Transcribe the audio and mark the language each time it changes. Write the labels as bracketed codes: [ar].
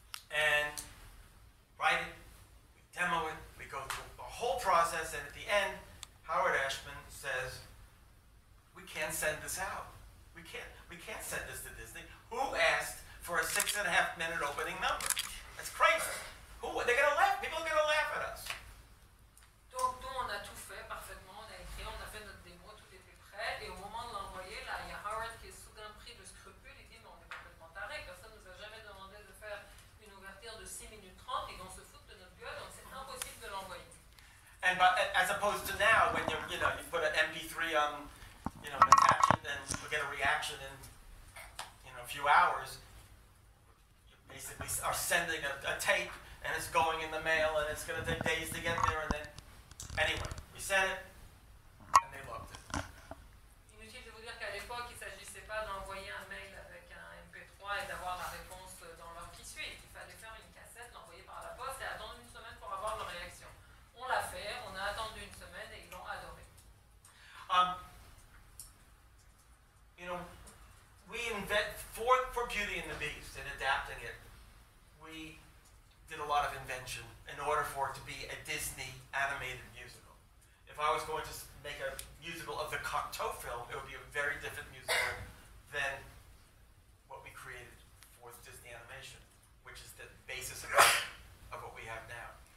[en] And write it, we demo it, we go through the whole process, and at the end, Howard Ashman says, we can't send this out. We can't send this to Disney. Who asked for a 6.5-minute opening number? That's crazy. They're gonna laugh, people are gonna laugh at us. [fr] Donc nous on a tout fait parfaitement, on a écrit, on a fait notre démo, tout était prêt. Et au moment de l'envoyer, là il y a Howard qui est soudain pris de scrupule, il dit mais on est complètement taré, personne ne nous a jamais demandé de faire une ouverture de 6 minutes 30, ils vont se foutre de notre gueule, donc c'est impossible de l'envoyer. [en] And as opposed to now, when you put an MP3 on, and attach it, and you get a reaction in, a few hours. You basically are sending a tape, and it's going in the mail, and it's going to take days to get there, and then anyway, we sent it, and they loved it. [fr] Inutile de vous dire qu'à l'époque, il ne s'agissait pas d'envoyer un mail avec un MP3 et d'avoir la réponse dans l'heure qui suit. Il fallait faire une cassette, l'envoyer par la poste et attendre une semaine pour avoir leur réaction. On l'a fait, on a attendu une semaine et ils l'ont adoré. [en] We invent for Beauty and the Beast and adapting it. We did a lot of invention in order for it to be a Disney animated musical. If if I was going to make a musical of the Cocteau film, it would be a very different musical than what we created for Disney animation, which is the basis of what we have now.